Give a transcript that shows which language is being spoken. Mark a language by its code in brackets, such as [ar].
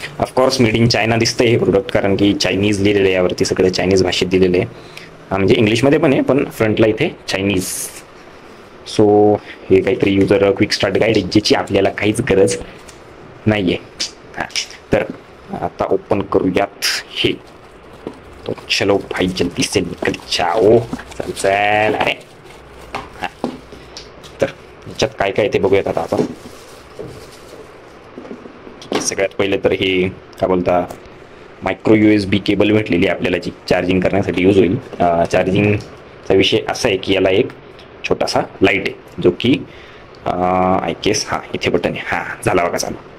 [mr] Of course made in China दिसतं हे product, कारण की चायनीज लिहिलेलं आहे यावरती, सगळं चायनीज भाषेत दिलेलं आहे. म्हणजे इंग्लिशमध्ये पण आहे, पण फ्रंटला इथे चायनीज. सो हे काहीतरी युजर क्विक स्टार्ट गाईड आहे, ज्याची आपल्याला काहीच गरज नाही आहे. हां, तर आता ओपन करूयात हे. [hi] तो चलो भाई जल्दी से निकल जाओ. चल अरे. [mr] हां, तर याच्यात काय काय ते बघूयात आता आपण. सगळ्यात पहिले तर हे काय बोलता, मायक्रो USB केबल भेटलेली आहे आपल्याला, जी चार्जिंग करण्यासाठी यूज होईल. चार्जिंगचा विषय असा आहे की याला एक छोटासा लाईट आहे, जो की [en] I guess [mr] हां इथे बटन आहे. हां, झाला बघा चालू.